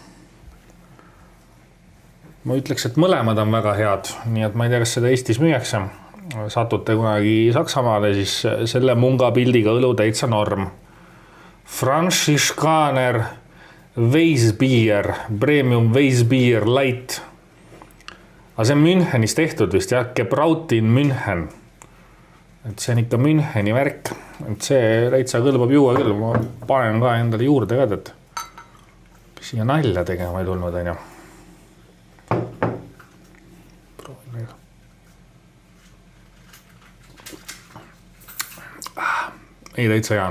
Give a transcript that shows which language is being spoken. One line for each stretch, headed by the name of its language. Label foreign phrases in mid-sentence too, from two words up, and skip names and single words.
Estonian: Ma ütleks, et mõlemad on väga head, nii et ma ei tea, kas seda Eestis müüakse. Satute kunagi Saksamaale, siis selle munga pildiga õlu täitsa norm. Franziskaner Weissbier, Premium Weissbier Light. Aga see on Münchenis tehtud vist, jah,
German: gebraut in München.
Estonian: Et see on ikka Müncheni värk, et see täitsa kõlbab juua küll. Ma panen ka endale juurde ka, et siia nalja tegema ei tulnud, on ju. Ei täitsa hea on.